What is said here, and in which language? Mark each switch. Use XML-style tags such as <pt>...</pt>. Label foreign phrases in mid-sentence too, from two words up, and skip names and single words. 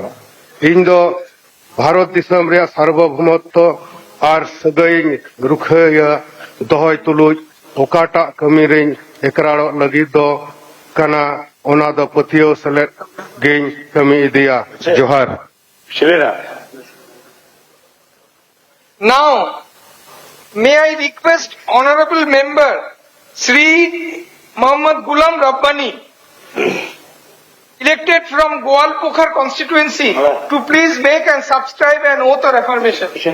<sat>ᱤᱧ ᱫᱚ ᱵᱷᱟᱨᱚᱛ ᱫᱤᱥᱚᱢ ᱨᱮᱭᱟᱜ ᱥᱟᱨᱵᱚᱵᱷৌমত্ব ᱟᱨ ᱥᱟᱹᱜᱟᱹᱭᱤᱧ ᱨᱩᱠᱷᱟᱹᱭᱟ ᱫᱚᱦᱚᱭ ᱛᱩᱞᱩᱡ ᱚᱠᱟᱴᱟᱜ ᱠᱟᱹᱢᱤ ᱨᱤᱧ ᱮᱠᱨᱟᱲᱚᱜ ᱞᱟᱹᱜᱤᱫ ᱫᱚ ᱠᱟᱱᱟ ᱚᱱᱟ ᱫᱚ ᱯᱟᱹᱛᱭᱟᱹᱣ ᱥᱮᱞᱮᱫ ᱜᱤᱧ ᱠᱟᱹᱢᱤ ᱤᱫᱤᱭᱟ। ᱡᱚᱦᱟᱨ।</sat> <en>Now may I request Honorable Member Shri Mohammad Gulam Rabbani, elected from Goalpokhar constituency, to please make and subscribe an oath or affirmation.</en>